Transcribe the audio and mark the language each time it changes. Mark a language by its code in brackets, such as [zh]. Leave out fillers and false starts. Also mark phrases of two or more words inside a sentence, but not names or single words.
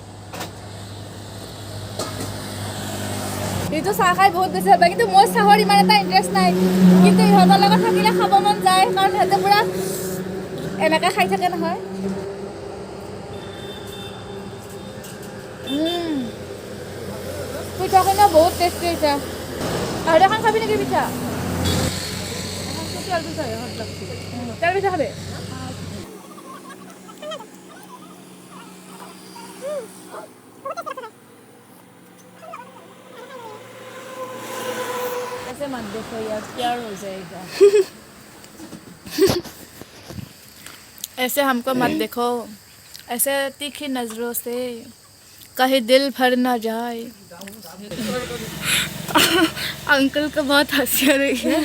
[as] এইটো চাহ খাই বহুত বেছি ভাল পায় কিন্তু মোৰ চাহৰ ইমান এটা ইণ্টাৰেষ্ট নাই কিন্তু ইহঁতৰ লগত থাকিলে খাব মন যায় কাৰণ সিহঁতে পূৰা এনেকৈ খাই থাকে নহয় পিঠাখিনিও বহুত টেষ্টি হৈছে আৰু এখন খাবি নেকি পিঠা তেল পিঠা খাবি [hi] मत देखो यार क्या हो जाएगा ऐसे हमको मत देखो ऐसे तीखी नजरों से कहीं दिल भर ना जाए अंकल को बहुत हंसी आ रही है